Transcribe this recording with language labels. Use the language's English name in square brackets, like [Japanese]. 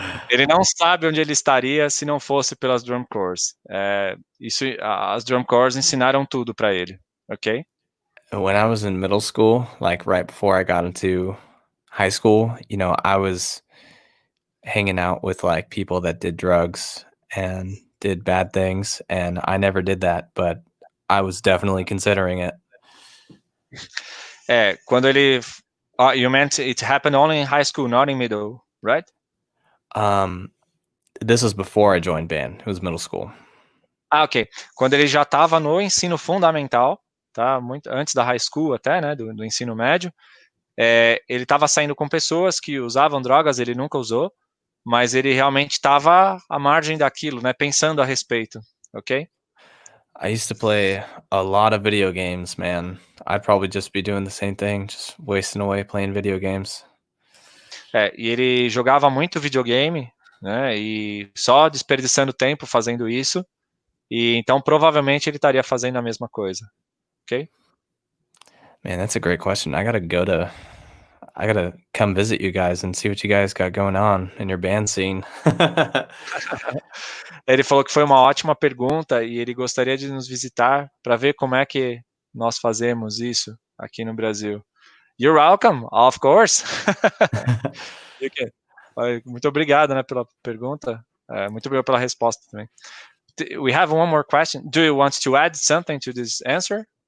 [Portuguese] Ele não sabe onde ele estaria se não fosse pelas drum corps. As drum corps ensinaram tudo para ele, ok? [English] When I was in middle school, like right before I got into high school, I was hanging out with like people that did drugs and did bad things, and I never did that, but I was definitely considering it. [Portuguese] Quando ele... [English] you meant it happened only in high school, not in middle, right? This was before I joined band. It was middle school. [Portuguese] Ok. Quando ele já estava no ensino fundamental, tá? Muito antes da high school até, né? Do ensino médio. Ele estava saindo com pessoas que usavam drogas, ele nunca usou, mas ele realmente estava à margem daquilo, né? Pensando a respeito, ok? [English] I used to play a lot of video games, man. I'd probably just be doing the same thing, just wasting away playing video games. [Portuguese] E ele jogava muito videogame, né? E só desperdiçando tempo fazendo isso. E então provavelmente ele estaria fazendo a mesma coisa, ok? [English] Man, that's a great question. I gotta come visit you guys and see what you guys got going on in your band scene. [Portuguese] Ele falou que foi uma ótima pergunta e ele gostaria de nos visitar para ver como é que nós fazemos isso aqui no Brasil. [English] You're welcome, of course. [Portuguese] Muito obrigado, né, pela pergunta. Muito obrigado pela resposta também. [English] We have one more question. Do you want to add something to this answer?